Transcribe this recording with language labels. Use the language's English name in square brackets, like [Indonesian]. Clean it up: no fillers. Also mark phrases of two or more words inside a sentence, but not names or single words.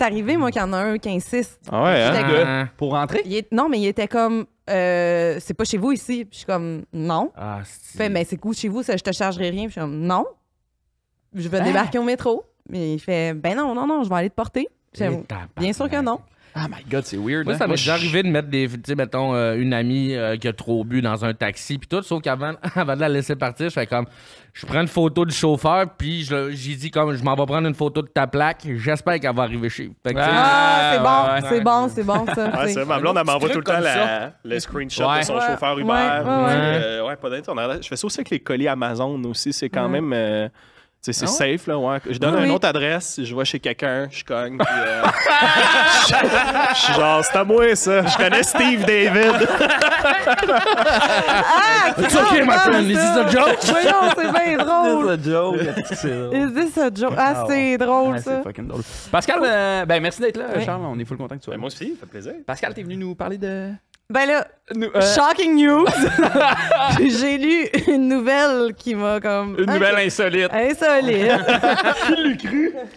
[French] m'est arrivé, moi, qu'il y en a un qui insiste. Ah ouais, hein? J'étais Ah. Pour rentrer? Non, mais il était comme, c'est pas chez vous ici. Puis je suis comme, non. Ah, Il fait, mais c'est cool chez vous, ça, je te chargerai rien. Puis je suis comme, non. Je vais débarquer au métro. Mais il fait, ben non, je vais aller te porter. Puis je fais, bien sûr que non. [English] Oh my God, [French] c'est weird. Moi, hein? ça m'est déjà arrivé de mettre tu sais, mettons, une amie qui a trop bu dans un taxi, puis tout, sauf qu'avant avant de la laisser partir, je fais comme, je prends une photo du chauffeur, puis j'ai dit comme, je m'en vais prendre une photo de ta plaque, j'espère qu'elle va arriver chez. Fait que, tu sais, C'est bon, ouais, c'est bon, ça. Ouais, c'est- c'est ma blonde, elle m'envoie tout le truc temps comme ça. le screenshot Ouais. de son Ouais. chauffeur Uber. Ouais. Ouais, pas d'internet. Je fais ça aussi avec les colis Amazon aussi. C'est quand Ouais. même. Tu sais, c'est Ah ouais? safe, là, ouais. Je donne Oui, une oui. autre adresse, je vais chez quelqu'un, je cogne, puis je suis genre, c'est à moi, ça. Je connais Steve David. Ah, [English] It's okay, my friend, this is a joke. [French] Voyons, c'est bien drôle. C'est joke. C'est drôle. [English] Is this a joke? [French] Ah, c'est drôle, Ouais, ça. c'est fucking drôle. Pascal, ben merci d'être là, Oui. Charles. On est full content que tu sois Ben, là. moi aussi, ça fait plaisir. Pascal, t'es venu nous parler de... Ben là, Nous, [English] shocking news! [French] J'ai lu une nouvelle qui m'a comme... une nouvelle insolite. Insolite. Qui l'a cru?